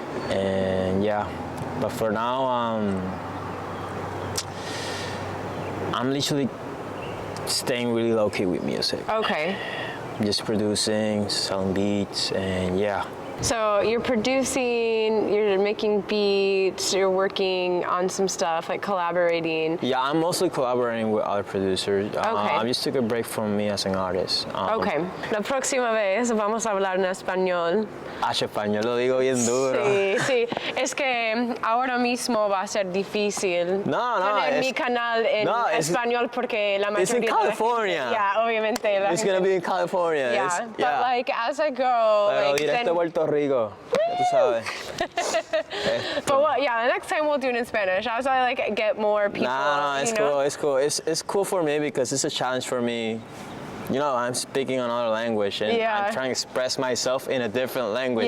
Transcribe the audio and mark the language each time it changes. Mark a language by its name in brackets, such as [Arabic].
[English] And but for now, I'm literally staying really low key with music. Okay. Just producing, selling beats, and So you're producing, you're making beats, you're working on some stuff, like collaborating. Yeah, I'm mostly collaborating with other producers. I just took a break from me as an artist. [Spanish] La próxima vez vamos a hablar en español. Español lo digo bien duro. Sí, es que ahora mismo va a ser difícil poner mi canal en español porque la mayoría [English] It's in California. [Spanish] Obviamente. [English] It's going to be in California. But like as I go, pero like, [Spanish] directo Puerto Rico, ya tú sabes. [English] But the next time we'll do it in Spanish. As I like get more people. It's cool. It's cool. It's cool for me because it's a challenge for me. You know, I'm speaking another language, and I'm trying to express myself in a different language.